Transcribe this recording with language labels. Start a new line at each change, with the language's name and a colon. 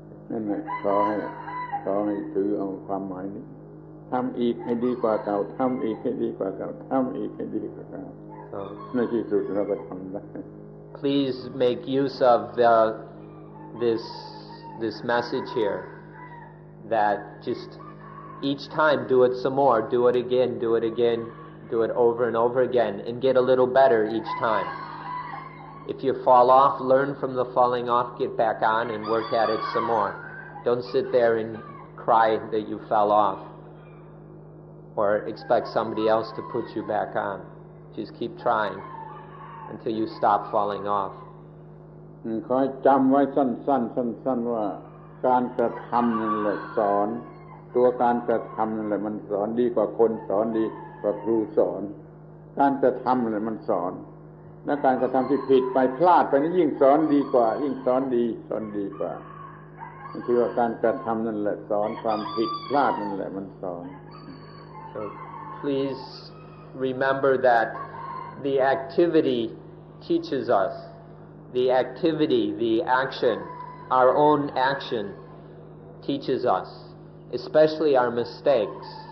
Thai: นั่นแหละขอให้ถือเอาความหมายนี้ทำอีกให้ดีกว่าเก่าทำอีกให้ดีกว่าเก่าทำอีกให้ดีกว่าเก่าในที่สุดเราก็ทำได้
English: Please make use of this message here that just each time do it some more, do it again, do it over and over again, and get a little better each time. If you fall off, learn from the falling off, get back on and work at it some more. Don't sit there and cry that you fell off or expect somebody else to put you back on. Just keep trying until you stop falling off.
Thai: ขอให้จำไว้สั้นๆว่าการกระทำนั่นแหละสอนตัวการกระทำนั่นแหละมันสอนดีกว่าคนสอนดีกว่าครูสอนการกระทำนั่นแหละมันสอนและการกระทำที่ผิดไปพลาดไปนี่ยิ่งสอนดีกว่ายิ่งสอนดีกว่า คือว่าการกระทำนั่นแหละสอนความผิดพลาดนั่นแหละมันสอน
English: So please remember that the activity teaches us. The activity, the action, our own action teaches us, especially our mistakes.